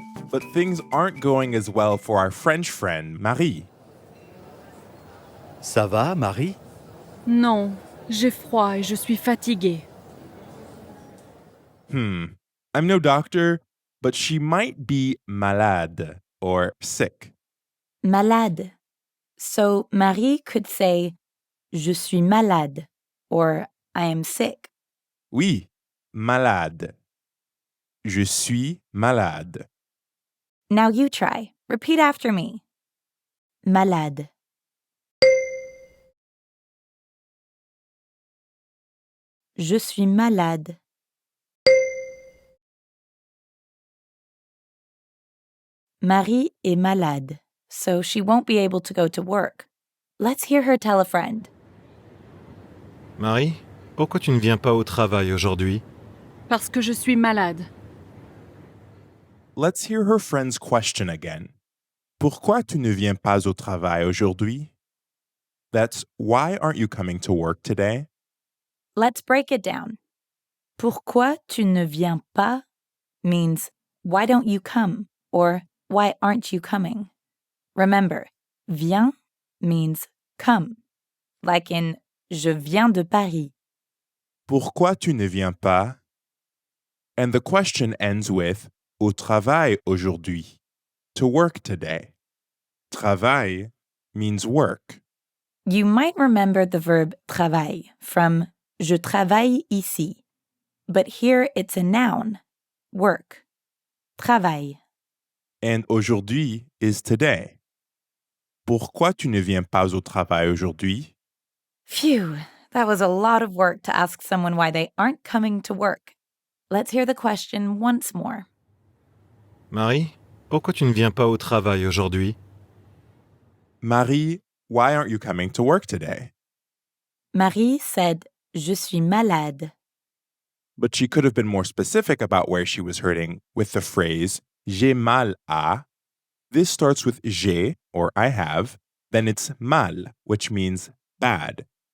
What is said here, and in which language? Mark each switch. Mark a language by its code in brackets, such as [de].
[en] But things aren't going as well for our French friend, Marie. [fr] Ça va, Marie? Non, j'ai froid et je suis fatiguée. [en] I'm no doctor, but she might be malade or sick. Malade. So Marie could say, [fr] je suis malade, [en] or I am sick. [fr] Oui, malade. Je suis malade. [en] Now you try. Repeat after me. Malade. [fr] Je suis malade. Marie est malade, [en] so she won't be able to go to work. Let's hear her tell a friend. [fr] Marie, pourquoi tu ne viens pas au travail aujourd'hui? Parce que je suis malade. [en] Let's hear her friend's question again. [fr] Pourquoi tu ne viens pas au travail aujourd'hui? [en] That's why aren't you coming to work today? Let's break it down. [fr] Pourquoi tu ne viens pas [en] means why don't you come or why aren't you coming? Remember, viens means come, like in [fr] je viens de Paris. Pourquoi tu ne viens pas? [en] And the question ends with [fr] au travail aujourd'hui, [en] to work today. Travail means work. You might remember the verb travail from [fr] je travaille ici, [en] but here it's a noun, work. [fr] Travail. [en] And aujourd'hui is today. [fr] Pourquoi tu ne viens pas au travail aujourd'hui? [en] Phew, that was a lot of work to ask someone why they aren't coming to work. Let's hear the question once more. [fr] Marie, pourquoi tu ne viens pas au travail aujourd'hui? [en] Marie, why aren't you coming to work today? [fr] Marie said, je suis malade. [en] But she could have been more specific about where she was hurting with the phrase [fr] j'ai mal à. [en] This starts with j'ai, or I have, then it's mal, which means bad.